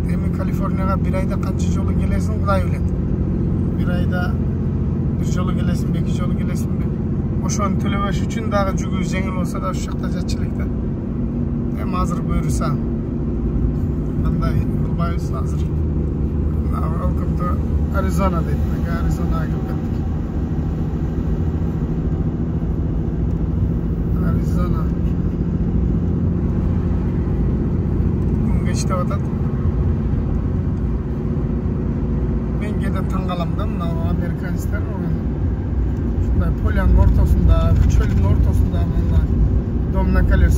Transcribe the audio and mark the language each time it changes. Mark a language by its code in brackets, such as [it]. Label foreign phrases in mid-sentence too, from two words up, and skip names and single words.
[ky] Эми Калифорнияга бир айда канча жолу келесиң, Кудай билет. Бир айда бир жолу келесиңби, 2 жолу келесиңби? Ошону төлөбөш үчүн дагы жүгү жеңил болсо да ушул жакта жатчу элек да. Эми азыр буюрса кандай кылбайбыз азыр. [en] Welcome to Arizona дейт. [ky] Аризонага келип кеттик. Аризона. Иштеп атат. Мен кээде таң калам да, мына американецтер ушундай полянын ортосунда, чөлдүн ортосунда мына [ru] дом на колесе.